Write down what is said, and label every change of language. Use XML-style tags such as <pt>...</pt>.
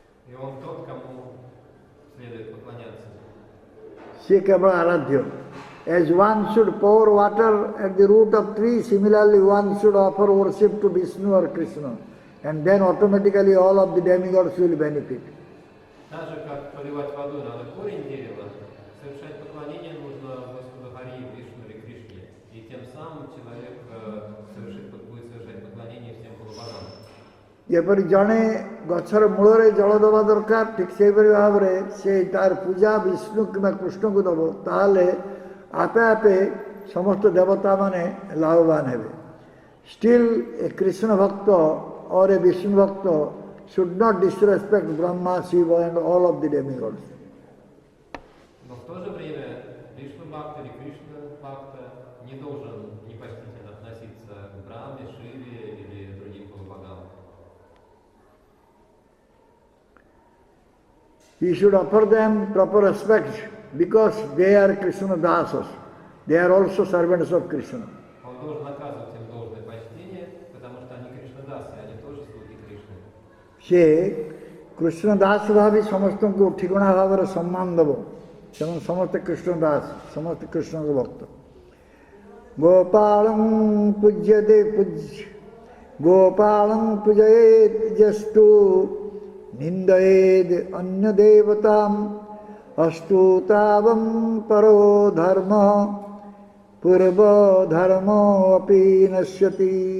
<ru>И Он тот, кому следует поклоняться.</ru> <or>से केवल आराध्य.</or> <en>As one should pour water at the root of tree, similarly one should offer worship to Vishnu or Krishna, and then automatically all of the demigods will benefit.</en> <ru>Так же, как поливать водой надо корень дерева, совершать поклонение нужно Господу Хари, Вишну или Кришне, и тем самым человек будет совершать поклонение всем полубогам.</ru> <or>ଯେପରି ଜଣେ ଗଛର ମୂଳରେ ଜଳ ଦେବା ଦରକାର ଠିକ୍ ସେହିପରି ଭାବରେ ସେ ତାର ପୂଜା ବିଷ୍ଣୁ କିମ୍ବା କୃଷ୍ଣଙ୍କୁ ଦେବ ତାହେଲେ ଆପେ ଆପେ ସମସ୍ତ ଦେବତାମାନେ ଲାଭବାନ ହେବେ.</or> <en>Still a Krishna bhakta or a Vishnu bhakta should not disrespect Brahma, Shiva and all of the demigods.</en> <ru>Но в то же время Вишну Бхакта или Кришна Бхакта не должен непочтительно относиться к Брахме, Шиве или другим полубогам.</ru> <en>He should offer them proper respect because they are Krishna dasas. They are also servants of Krishna.</en> <ru>Он должен оказывать им должное почтение, потому что они Кришнадасы, они тоже слуги Кришны.</ru> <or>ସେ କୃଷ୍ଣ ଦାସ ଭାବି ସମସ୍ତଙ୍କୁ ଠିକଣା ଭାବରେ ସମ୍ମାନ ଦେବ। ସେମାନେ ସମସ୍ତେ କୃଷ୍ଣ ଦାସ, ସମସ୍ତେ କୃଷ୍ଣଙ୍କ ଭକ୍ତ।</or> <sa>ଗୋପାଳଂ ପୂଜ୍ୟତେ ଗୋପାଳଂ ପୂଜୟେତ୍ ଯଷ୍ଟୁ ନିନ୍ଦୟେଦ୍ ଅନ୍ୟ ଦେବତାମ୍ ଅଷ୍ଟୁ ତାବଂ ପରୋ ଧର୍ମ ପୂର୍ବ ଧର୍ମ ଅପି ନଶ୍ୟତି।</sa>